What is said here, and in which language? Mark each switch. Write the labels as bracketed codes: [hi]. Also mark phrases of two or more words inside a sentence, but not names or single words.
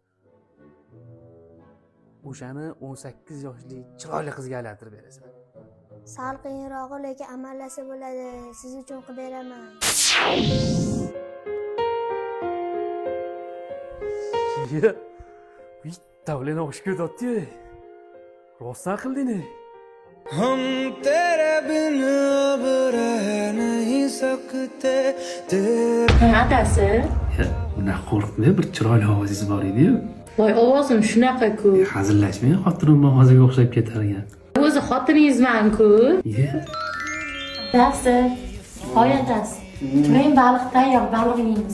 [uz] O'shani 18 yoshli chiroyli qizga aylantirib berasan. Sal qiyinrog'i, lekin amallasa bo'ladi. Siz uchun qilib beraman. Ye. Bitta bilan o'qish ko'ryapti-yu. Rostdan qilding-ni? [hi] हम तेरे बिन अब रह नहीं सकते तेरे [uz] Adasi. Buna qo'rqma, bir chiroyli ovozingiz bor edi-yu. Voy, ovozim shunaqa-ku. Hazillashmang, xotinim ovoziga o'xshab ketar ekan. O'zi xotiningizman-ku. Ye. Adasi. Voy adasi. Turing baliq tayyor, baliq yeymiz.